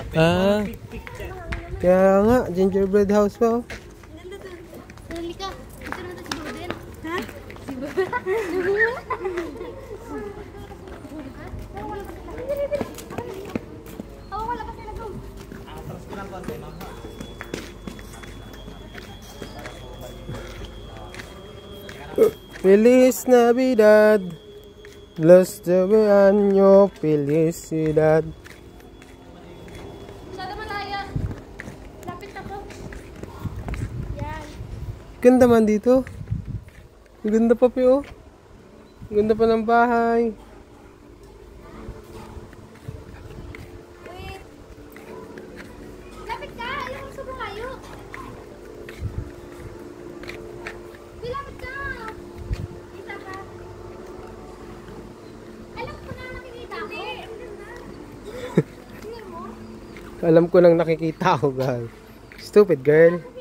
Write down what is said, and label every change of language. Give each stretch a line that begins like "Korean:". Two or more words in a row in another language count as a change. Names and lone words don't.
Filipino: Kaya nga,
English: gingerbread house
Filipino: pa. Oh. Halika. Ito naman si Bowden. Ha? Si Bowden. Wala pa sila. Go. atras ko lang konti, ma'am.
Spanish: Feliz Navidad. Los de año felicidad.
Filipino: Masyado malaya. Lapit ako. Yan. Ganda man dito. Ang ganda pa oh. Ang ganda pa ng bahay.
English: Wait.
Filipino: Lapit ka. Ayaw mo sobrang layo. Wait, lapit ka. Isa pa. Alam ko na nakikita ko. Hindi mo. Alam ko nang nakikita ko, guys.
English: Stupid girl.